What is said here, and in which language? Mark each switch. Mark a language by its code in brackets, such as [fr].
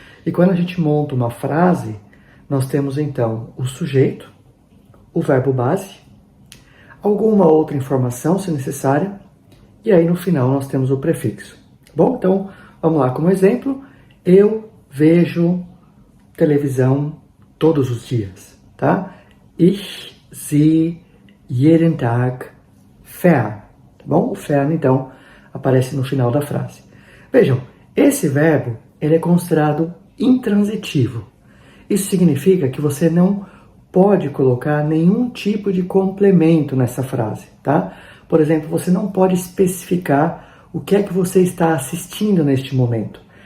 [pt] E quando a gente monta uma frase, nós temos então o sujeito, o verbo base, alguma outra informação, se necessária, e aí no final nós temos o prefixo. Bom, então, vamos lá como exemplo. Eu vejo televisão todos os dias, tá? [de] Ich sehe jeden Tag fern, [pt] tá bom? O fern, então, aparece no final da frase. Vejam, esse verbo, ele é considerado intransitivo. Isso significa que você não pode colocar nenhum tipo de complemento nessa frase, tá? Por exemplo, você não pode especificar o que é que você está assistindo neste momento.